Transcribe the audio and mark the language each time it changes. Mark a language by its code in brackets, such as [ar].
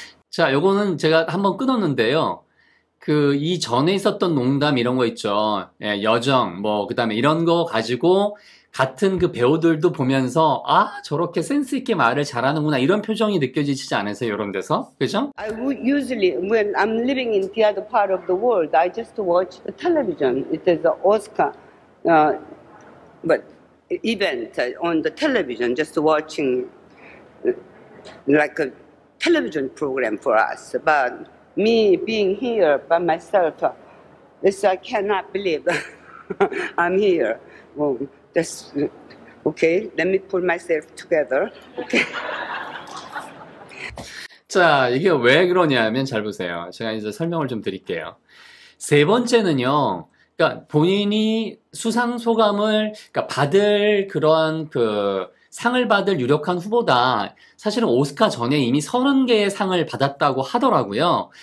[ko] 자, 요거는 제가 한번 끊었는데요. 그 이전에 있었던 농담 이런 거 있죠. 예, 여정 그 다음에 이런 거 가지고 같은 그 배우들도 보면서 저렇게 센스 있게 말을 잘하는구나 이런 표정이 느껴지지 않으세요? 이런 데서 그죠? [en] I would usually, when I'm living in the other part of the world, I just watch the television. It is the Oscar, but event on the television, just watching like a television program for us. But me being here by myself, this I cannot believe I'm here. Well, that's okay. Let me pull myself together. Okay. [ko] 자, 이게 왜 그러냐면 잘 보세요. 제가 이제 설명을 좀 드릴게요. 세 번째는요. 그러니까 본인이 수상 소감을 그러니까 받을 그런 그 상을 받을 유력한 후보다 사실은 오스카 전에 이미 30개의 상을 받았다고 하더라고요.